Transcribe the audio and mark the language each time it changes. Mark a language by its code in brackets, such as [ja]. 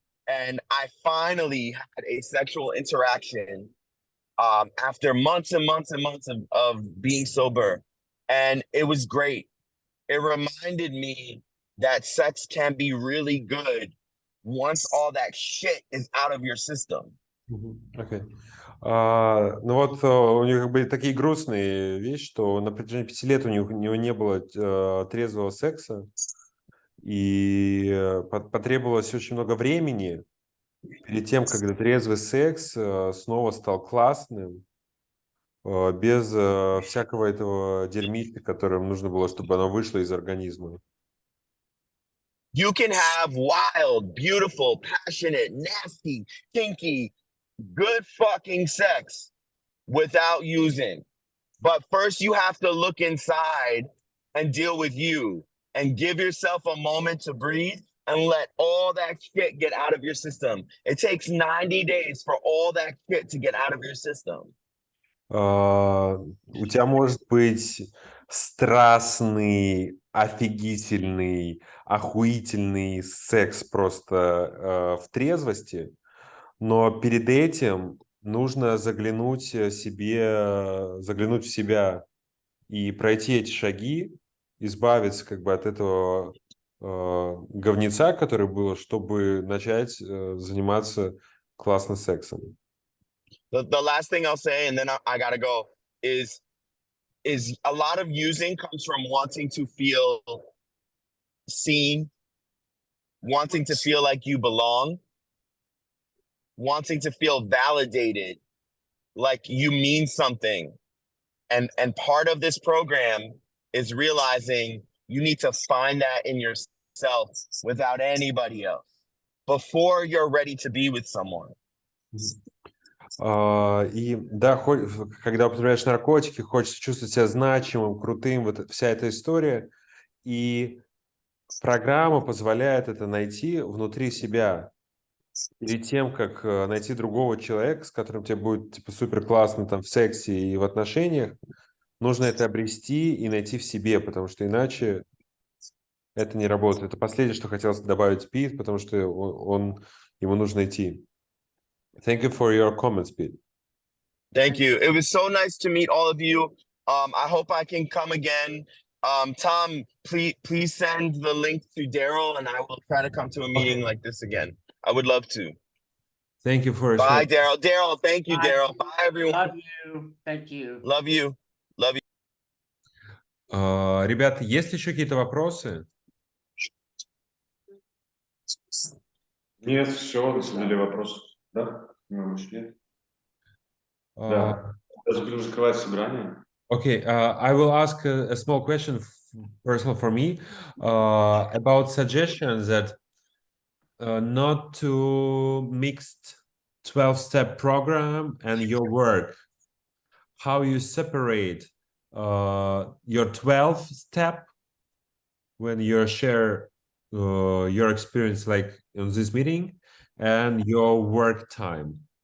[en] And I finally had a sexual interaction after months and months and months of being sober. And it was great. It reminded me that sex can be really good once all that shit is out of your system. Okay. [ru] Ну вот у них были такие грустные вещи, что на протяжении 5 лет у него не было трезвого секса, и потребовалось очень много времени перед тем, когда трезвый секс снова стал классным, без всякого этого дерьмища, которым нужно было, чтобы оно вышло из организма. [en] You can have wild, beautiful, passionate, nasty, kinky, good fucking sex without using. But first you have to look inside and deal with you and give yourself a moment to breathe and let all that shit get out of your system. It takes 90 days for all that shit to get out of your system. [ru] У тебя может быть страстный, офигительный, охуительный секс просто в трезвости, но перед этим нужно заглянуть в себя и пройти эти шаги, избавиться как бы от этого говнеца, который был, чтобы начать заниматься классным сексом. [en] The last thing I'll say, and then I gotta go, is a lot of using comes from wanting to feel seen, wanting to feel like you belong, wanting to feel validated, like you mean something. And part of this program is realizing you need to find that in yourself without anybody else before you're ready to be with someone. [ru] И да, когда употребляешь наркотики, хочется чувствовать себя значимым, крутым, вот вся эта история. И программа позволяет это найти внутри себя. Перед тем, как найти другого человека, с которым тебе будет типа супер классно там в сексе и в отношениях, нужно это обрести и найти в себе, потому что иначе Это не работает. Это последнее, что хотелось добавить Пит, потому что ему нужно идти. [en] Thank you for your comments, Pete. Thank you. It was so nice to meet all of you. I hope I can come again. Tom, please send the link to Daryl, and I will try to come to a meeting like this again. I would love to. Thank you for Bye, sharing. Daryl. Daryl, thank you, Bye. Daryl. Bye, everyone. Love you. Thank you. Love you. Love you. [ru] Ребята, есть ли еще какие-то вопросы? Нет, все, задали вопрос. Да? Нет. Да. Даже будем закрывать собрание. [en] Okay, I will ask a small question, personal for me, about suggestions that not to mix 12-step program and your work. How you separate your 12-step when you share your experience, like in this meeting, and your work time.